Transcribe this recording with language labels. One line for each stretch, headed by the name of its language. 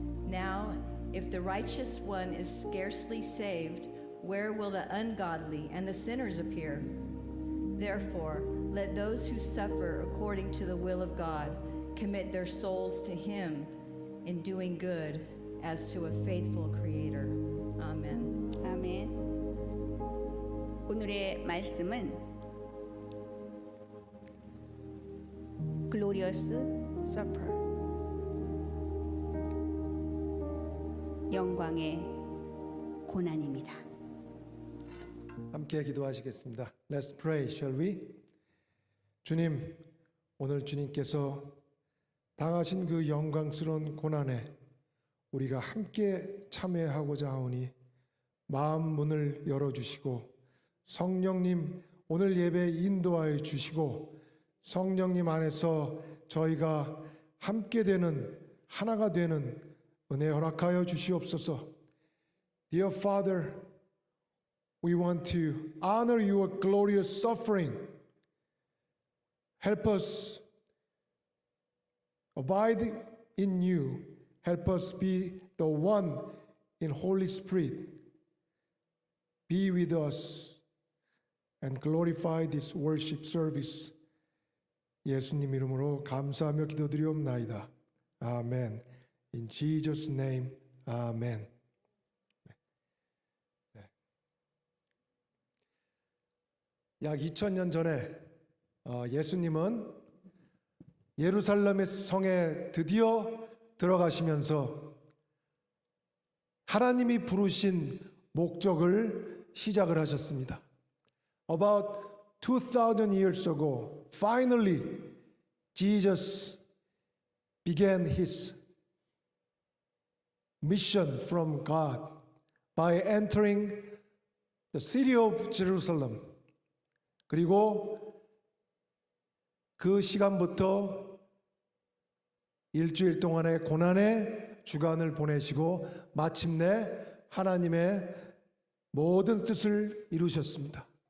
English: Now, if the righteous one is scarcely saved, where will the ungodly and the sinners appear? Therefore, let those who suffer according to the will of God commit their souls to Him in doing good as to a faithful Creator. Amen.
Korean: 아멘. 오늘의 말씀은
English: Glorious Supper,
Korean: 영광의 고난입니다. 함께 기도하시겠습니다.
English: Let's pray, shall we?
Korean: 주님, 오늘 주님께서 당하신 그 영광스러운 고난에 우리가 함께 참여하고자 하오니 마음 문을 열어주시고 성령님 오늘 예배 인도하여 주시고 성령님 안에서 저희가 함께 되는 하나가 되는 은혜 허락하여 주시옵소서.
English: Dear Father, we want to honor your glorious suffering. Help us abide in you. Help us be the one in Holy Spirit. Be with us and glorify this worship service.
Korean: 예수님 이름으로 감사하며 기도드리옵나이다. 아멘.
English: In Jesus' name,
Korean: 아멘. 약 2000년 전에 예수님은 예루살렘의 성에 드디어 들어가시면서 하나님이 부르신 목적을 시작을 하셨습니다.
English: About 2000 years ago, finally, Jesus began his mission from God by entering the city of Jerusalem.
Korean: 그리고 그 시간부터 일주일 동안의 고난의 주간을 보내시고 마침내 하나님의 모든 뜻을 이루셨습니다.